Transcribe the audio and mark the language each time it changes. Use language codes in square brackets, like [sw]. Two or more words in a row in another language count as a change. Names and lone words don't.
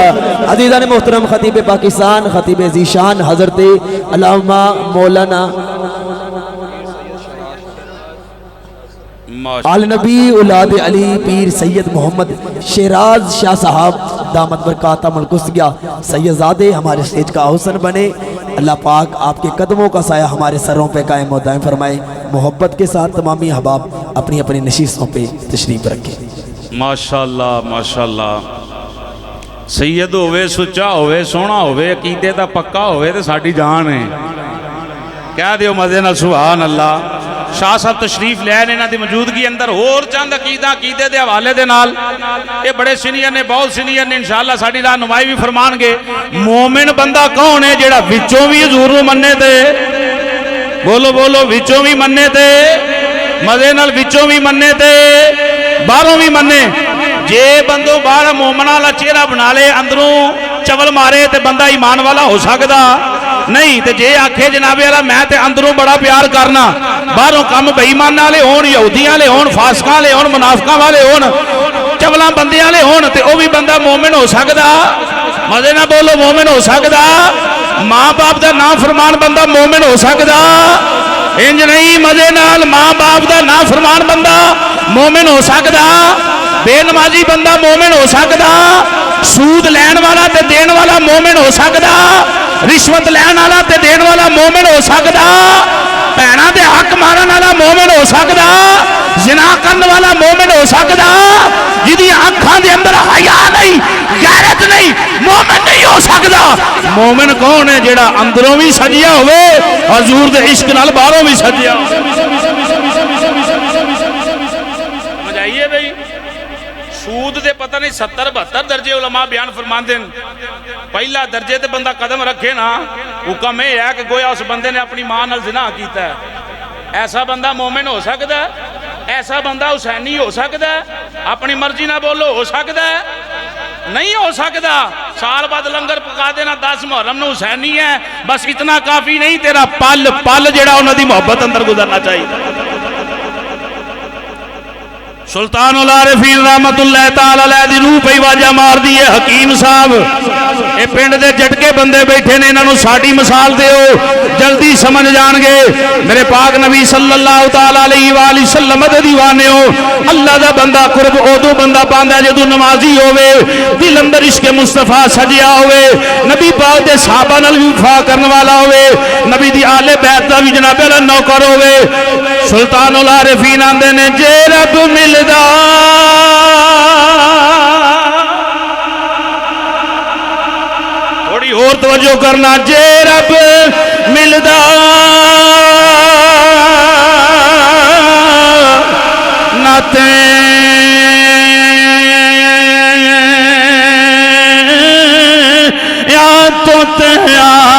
[ur] عزیزان محترم، خطیب پاکستان، خطیب ذیشان حضرت علامہ مولانا آل نبی اولاد علی پیر سید محمد شیراز شاہ صاحب دامت برکاتہ ملکسگیا سیدزادے ہمارے سٹیج کا حسن بنے۔ اللہ پاک آپ کے قدموں کا سایہ ہمارے سروں پہ قائم و دائم فرمائے۔ محبت کے ساتھ تمامی احباب اپنی اپنی نشستوں پہ تشریف رکھیں۔ [pa] ماشاءاللہ ماشاءاللہ، سید ہوئے، سچا ہوئے، سونا ہوئے، عقیدے دا پکا ہوئے تے ساڈی جان ہے۔ کہہ دیو مزے نال سبحان اللہ۔ شاہ صاحب تشریف لے لینا دی موجودگی اندر اور چند عقیدے دے حوالے دے نال، یہ بڑے سینئر نے، بہت سینئر نے، انشاءاللہ ساڈی رہنمائی بھی فرمان گے۔ مومن بندہ کون ہے؟ جیڑا وچوں بھی حضور نو مننے تے بولو بولو، وچوں بھی مننے تے مزے نال، وچوں بھی مننے تے باہروں بھی مننے۔ جے بندوں باہر مومنہ والا چہرہ بنا لے، اندروں چول مارے تے بندہ ایمان والا ہو سکدا نہیں۔ تے جے آکھے جناب والا میں تے اندروں بڑا پیار کرنا، باہروں کم بے ایمان والے ہون، یہودیاں والے ہون، فاسقاں والے ہون، منافقاں والے ہون، چولاں بندیاں والے ہون، تے او بھی بندہ مومن ہو سکدا؟ مزے نہ بولو، مومن ہو سکدا؟ ماں باپ دا نافرمان بندہ مومن ہو سکدا؟ انج نہیں، مزے نال، ماں باپ دا نافرمان بندہ مومن ہو سکدا؟ بے نمازی بندہ مومن ہو سکدا؟ سود لین والا تے دین والا مومن ہو سکدا؟ رشوت لین والا تے دین والا مومن ہو سکدا؟ بہناں دے حق مارن والا مومن ہو سکدا؟ زنا کرن والا مومن ہو سکدا؟ جدی آنکھاں دے اندر حیا نہیں، غیرت نہیں، مومن نہیں ہو سکدا۔ مومن کون ہے؟ جیڑا اندروں بھی سجیا ہوئے، حضور دے عشق نال باہروں بھی سجیا ہوئے۔ سمجھ آئیے بھئی؟ سود دے پتہ نہیں 70-72 درجے علماء بیان فرمان دیں۔ پہلا درجے تے بندہ قدم رکھے نا، حکم ہے کہ گویا اس بندے نے اپنی ماں نال زنا کیتا ہے۔ [ur] ایسا بندہ مومن ہو سکتا ہے؟ ایسا بندہ حسینی ہو سکتا ہے؟ [pa] اپنی مرضی نہ بولو، ہو سکتا ہے؟ [ur] نہیں ہو سکتا۔ [pa] سال بعد لنگر پکا دینا، 10 محرم نو حسینی ہے، بس اتنا کافی نہیں، تیرا پل پل جڑا انہاں دی محبت اندر گزرنا چاہیے۔ سلطان العارفین رحمت اللہ تعالی علیہ دی روح پہ واجہ مار دیئے حکیم صاحب، اے پنڈ دے جھٹکے بندے بیٹھے نے، انہوں ساڑی مثال دے ہو جلدی سمجھ جان گے۔ میرے پاک نبی صلی اللہ تعالی علیہ وآلہ وسلم دے دیوانے ہو، اللہ دا بندہ قرب اودو بندہ باندھا جدو نمازی ہوئے، دل اندر عشق مصطفیٰ سجیا ہوئے، نبی پاک دے صحابہ نال وفا کرن والا ہوئے، نبی دی آل بیت دا بھی جناب اللہ نوکر ہوئے، سلطان العارفین آندے نے جے رب ملدا تھوڑی اور توجہ کرنا جے رب ملدا ناتے یا تو تیا